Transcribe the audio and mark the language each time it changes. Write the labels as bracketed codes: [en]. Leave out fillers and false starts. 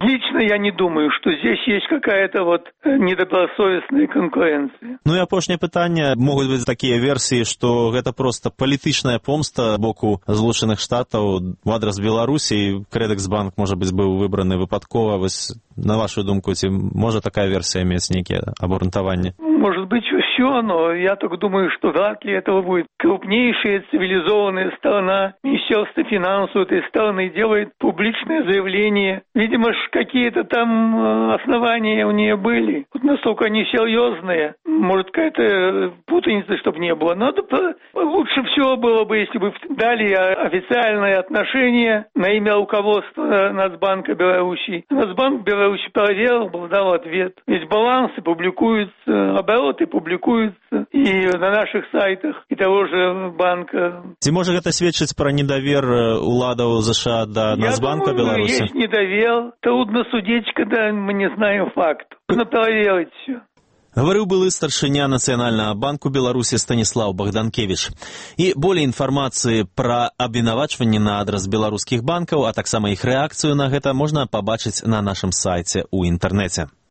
[ru] Лично я не думаю, што здесь есть какая-то вот недобросовестная конкуренция. [be] Ну і апошняе пытанне. Могуць быць такія версіі, што гэта просто палітычная помста боку Злучаных Штатаў в адрас Беларусі, і Кредитбанк, можа быць, быў выбраны выпадкова. Вось, на вашу думку, ці можа такая версія мець нейкія абгрунтаванні? [ru] Может быть, все, но я так думаю, что вряд ли этого будет. Крупнейшая цивилизованная страна, Министерство финансов этой страны делает публичное заявление. Видимо, какие-то там основания у нее были. Вот настолько они серьезные. Может, какая-то путаница, чтобы не было. Но лучше всего было бы, если бы дали официальное отношение на имя руководства Нацбанка Беларуси. Нацбанк Беларуси проверил, был, дал ответ. Ведь балансы публикуются, обороты публикуются и на наших сайтах, и того же банка. Ты можешь это свечить про недовер уладов США до Нацбанка Беларуси? Я думаю, есть недовер. Трудно судить, когда мы не знаем факт. Нужно проверить все. [be] Гаварыў былы старшыня Нацыянальнага банку Беларусі Станіслаў Багданкевіч. І болей інфармацыі пра абвінавачванні на адрас беларускіх банкаў, а таксама іх рэакцыю на гэта можна пабачыць на нашым сайце ў інтэрнэце.